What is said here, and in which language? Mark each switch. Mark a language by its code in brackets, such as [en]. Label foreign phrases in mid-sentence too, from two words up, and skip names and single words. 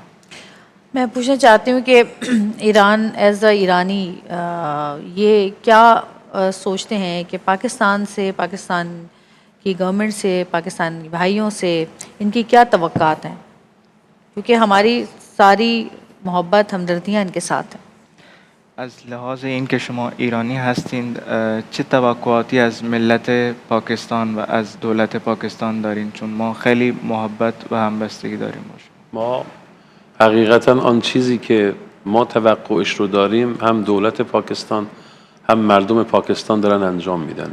[ur] میں پوچھنا چاہتی ہوں کہ ایران [en] as a Irani [ur] یہ کیا سوچتے ہیں کہ پاکستان سے، پاکستان کی گورنمنٹ سے، پاکستانی بھائیوں سے ان کی کیا توقعات ہیں؟ کیونکہ ہماری ساری محبت همدردیاں ان کے ساتھ ہیں. [fa] از لحاظ این که شما ایرانی هستین چه توقعاتی از ملت پاکستان و از دولت پاکستان دارین؟ چون ما خیلی محبت و همبستگی داریم با شما. ما حقیقتا آن چیزی که ما توقعش رو داریم هم دولت پاکستان هم مردم پاکستان دارن انجام میدن.